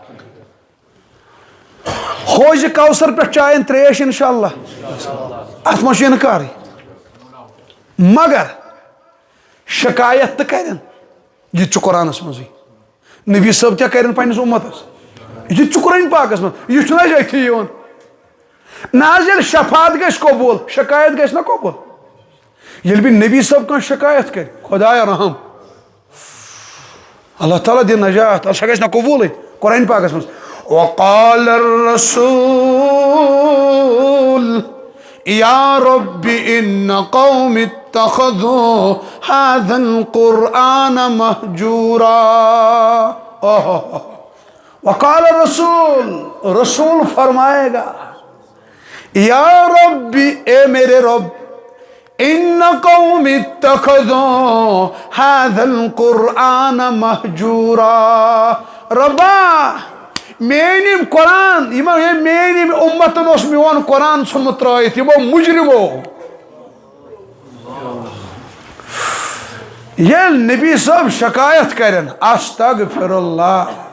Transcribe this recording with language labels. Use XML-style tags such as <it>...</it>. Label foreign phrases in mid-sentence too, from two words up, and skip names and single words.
<ks>حوضِ کوثر پٮ۪ٹھ چاین تریش</ks> <ar>انشاء اللہ</ar> <ks>اتھ ما چھُ انکارٕے مگر شکایت تہِ کرن یہِ تہِ چھُ قرآنس منٛزٕے نبی صٲب کیٛاہ کرن پننِس اُمتس یہِ تہِ چھُ قرآنہِ پاکس منٛز یہِ چھُنہٕ اَسہِ أتھی یِوان نہ حظ ییٚلہِ شفاعت گژھِ قبوٗل شکایت گژھِ نہ قبوٗل ییٚلہِ بیٚیہِ نبی صٲب کانٛہہ شکایت کرِ خۄدایا رحم اللہ تعالیٰ دِ نجات سۄ گژھِ نہ قبوٗلٕے قرآنہِ پاکس منٛز</ks> <ar>وقال الرسول یا رب ان قوم اتخذوا هذا القرآن مہجورا وقال الرسول</ar> <ur>رسول فرمائے گا</ur> <ar>یا رب</ar> <ur>اے میرے رب</ur> <ar>ان قوم اتخذوا هذا القرآن مہجورا ربا</ar> <ks>میٲنۍ قرآن میٲنۍ اُمتن اوس میون قرآن ژھُنمُت ترٲیِتھ یِمو مُجرمو ییٚلہِ نبی صٲب شکایت کرن</ks> <ar>استغفر اللہ</ar>